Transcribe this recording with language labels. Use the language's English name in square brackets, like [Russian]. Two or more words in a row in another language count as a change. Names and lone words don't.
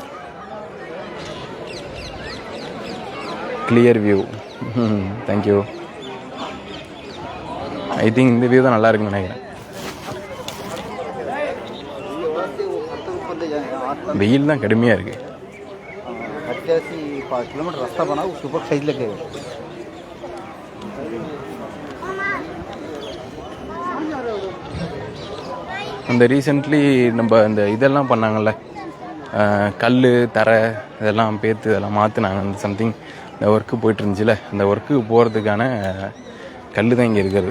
[English] clear view. தேங்க்யூ. I think [Tamil] இந்த வியூ தான் நல்லா இருக்குன்னு நினைக்கிறேன். வெயில் தான் கடுமையாக இருக்குது. [Hindi] 5 किलोमीटर रास्ता बना, उसके ऊपर साइड लगे हुए. [Tamil] அந்த ரீசெண்ட்லி நம்ம இந்த இதெல்லாம் பண்ணாங்கல்ல, கல் தரை இதெல்லாம் பேர்த்து இதெல்லாம் மாற்றினாங்க. அந்த சம்திங் இந்த ஒர்க்கு போய்ட்டு இருந்துச்சுல, அந்த ஒர்க்கு போகிறதுக்கான கல் தான் இங்கே இருக்கிறது.